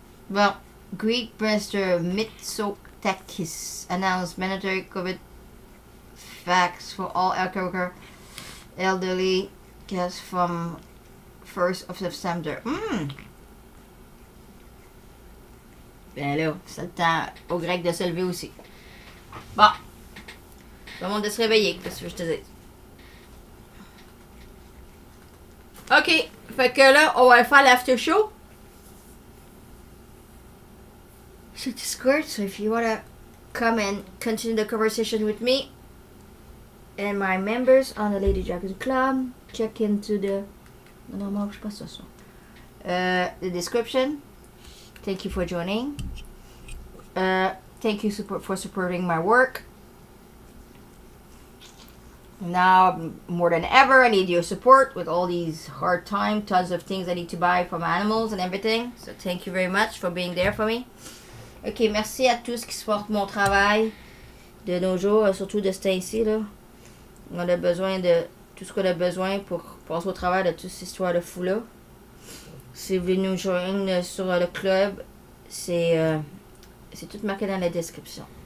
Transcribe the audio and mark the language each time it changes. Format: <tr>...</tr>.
<en>Well, Greek Minister Mitsotakis announced mandatory COVID vax for all healthcare elderly guests from 1st of September.</en> <fr>Ben là, c'est le temps aux Grecs de se lever aussi. Bon. Tout le monde de se réveiller, qu'est-ce que je te dis? Ok, fait que là, on va faire l'after show.</fr> <en>So Discord, so if you wanna come and continue the conversation with me and my members on the Lady Dragon Club, check into the the description. Thank you for joining. Thank you for supporting my work. Now more than ever, I need your support with all these hard times, tons of things I need to buy from animals and everything. So thank you very much for being there for me.</en> <fr>Ok, merci à tous qui supportent mon travail de nos jours, surtout de ce temps-ci, là. On a besoin de tout ce qu'on a besoin pour passer au travers de toute cette histoire de fou-là. Si vous voulez nous joindre sur le club, c'est tout marqué dans la description.</fr>